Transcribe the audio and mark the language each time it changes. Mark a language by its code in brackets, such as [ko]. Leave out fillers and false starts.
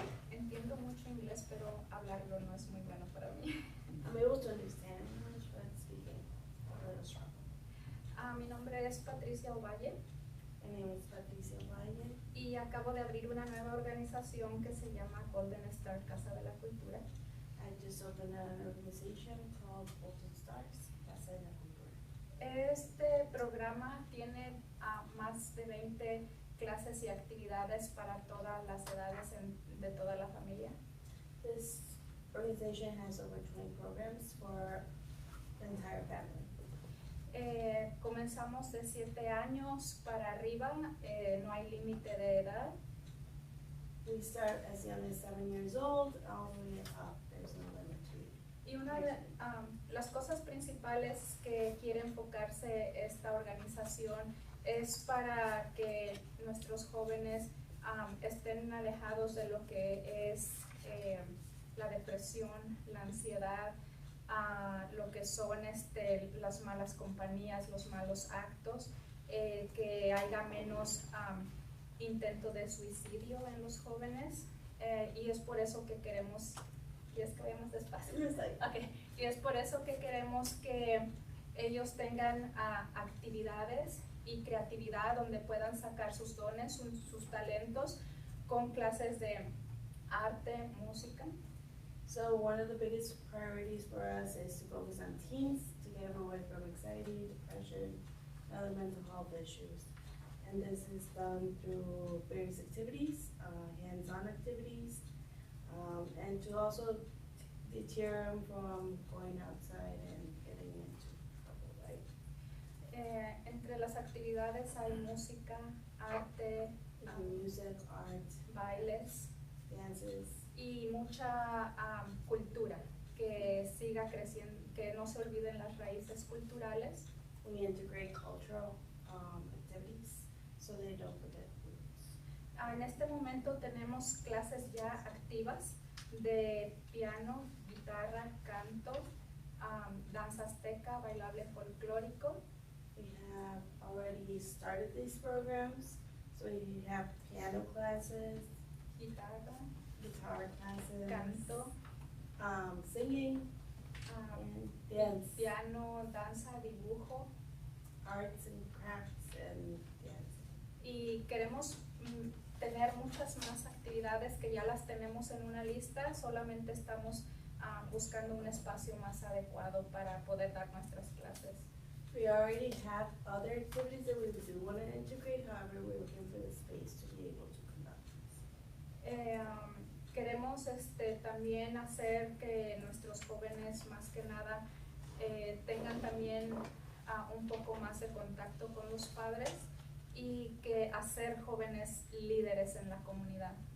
[es] Entiendo mucho inglés, pero hablarlo no es muy bueno para mí. [en] I'm able to understand English, but speaking a little struggle. [es] Mi nombre es Patricia Ovalle [en] My name is Patricia Valle. [es] y acabo de abrir una nueva organización que se llama Golden Star Casa de la Cultura. [en] I just opened an organization called Golden Stars, Casa de la Cultura. [es] Este programa tiene más de 20 clases y actividades para todas las edades de toda la familia. [en] This organization has over 20 programs for the entire family. [es] Comenzamos de 7 años para arriba, no hay límite de edad. [en] We start as young as 7 years old, all the way up, there's no limit to it. [es] Y una de las cosas principales que quiere enfocarse esta organización es para que nuestros jóvenes estén alejados de lo que es la depresión, la ansiedad, lo que son las malas compañías, los malos actos, que haya menos intento de suicidio en los jóvenes, y es por eso que queremos, y es que vayamos despacio. Okay. Y es por eso que queremos que ellos tengan actividades y creatividad donde puedan sacar sus dones, sus talentos, con clases de arte, música. [en] So one of the biggest priorities for us is to focus on teens to get them away from anxiety, depression, and other mental health issues. And this is done through various activities, hands-on activities, and to also deter them from going outside and getting into trouble, right? [es] Entre las actividades hay música, arte, [en] Music, art, [es] bailes [en] dances, [es] y mucha cultura que siga creciendo, que no se olviden las raíces culturales. [en] we integrate cultural activities so they don't forget roots. [es] En este momento tenemos clases ya activas de piano, guitarra, canto, danza azteca, bailable folclórico. [en] We have already started these programs, so we have piano classes, [es] Guitarra, [en] guitar classes, [es] canto, [en] singing, and dance, [es] piano, danza, dibujo. [en] arts and crafts and dance. [es] Y queremos tener muchas más actividades que ya las tenemos en una lista, solamente estamos buscando un espacio más adecuado para poder dar nuestras clases. [en] We already have other activities that we do want to integrate, however, we're looking for the space to be able to conduct this. [es] Queremos también hacer que nuestros jóvenes más que nada tengan también un poco más de contacto con los padres y que hacer jóvenes líderes en la comunidad.